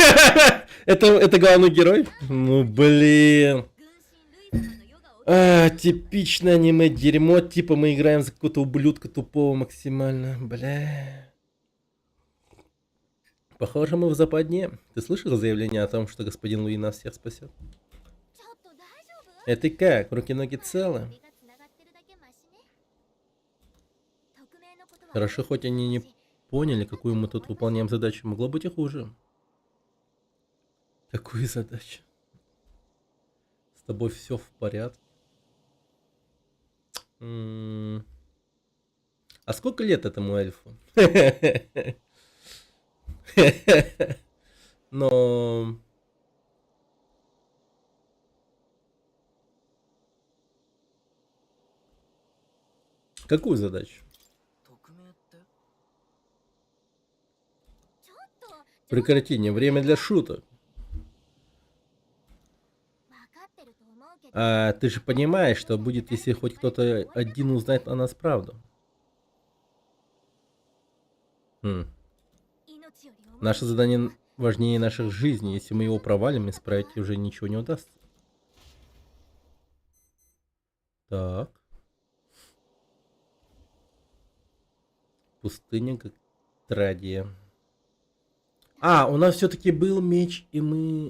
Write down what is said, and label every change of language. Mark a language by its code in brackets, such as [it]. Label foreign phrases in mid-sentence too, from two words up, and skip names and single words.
[ru] это главный герой? Ну, блин. Типичное аниме дерьмо, типа мы играем за какого-то ублюдка тупого максимально, бля. Похоже, мы в западне. Ты слышал заявление о том, что господин Луи нас всех спасет? [ja] ちょっと大丈夫？ [ru] Это как? Руки-ноги целы? [ja] 首が繋がってるだけマシね。匿名のことは [ru] Хорошо, хоть они не поняли, какую мы тут выполняем задачу. Могло быть и хуже. Какую задачу? С тобой все в порядке? А сколько лет этому эльфу? Но... Какую задачу? [ja] 匿名ってちょっと [ru] Прекрати, не время для шуток. [ja] 分かってると思うけど [ru] А ты же понимаешь, что будет, если хоть кто-то один узнает о нас правду. Хм. [ja] 命より重い [ru] Наше задание важнее наших жизней. Если мы его провалим, исправить уже ничего не удастся. Так. Пустыня как Традия. У нас все-таки был меч, и мы...